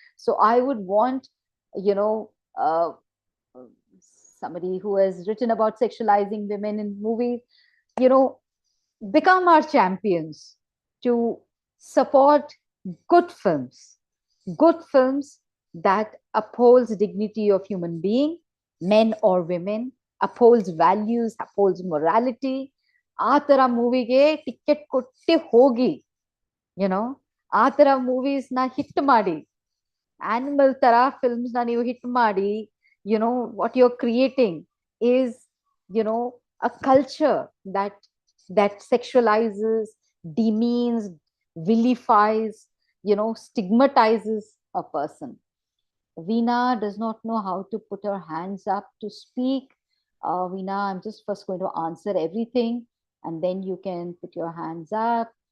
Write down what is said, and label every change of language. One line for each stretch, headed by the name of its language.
English: So I would want, uh, somebody who has written about sexualizing women in movies, become our champions to support good films, that upholds dignity of human being, men or women, upholds values, upholds morality.
Kannada: ಆ ತರ ಮೂವಿಗೆ ticket ಕೊಟ್ಟು ಹೋಗಿ, ಆ ತರ movies ನ hit ಮಾಡಿ, animal ತರ films ನ ನೀವು ಹಿಟ್ ಮಾಡಿ,
English: what you're creating is, a culture that sexualizes, demeans, vilifies, stigmatizes a person. Veena does not know how to put her hands up to speak. Veena, I'm just first going to answer everything, and then you can put your hands up.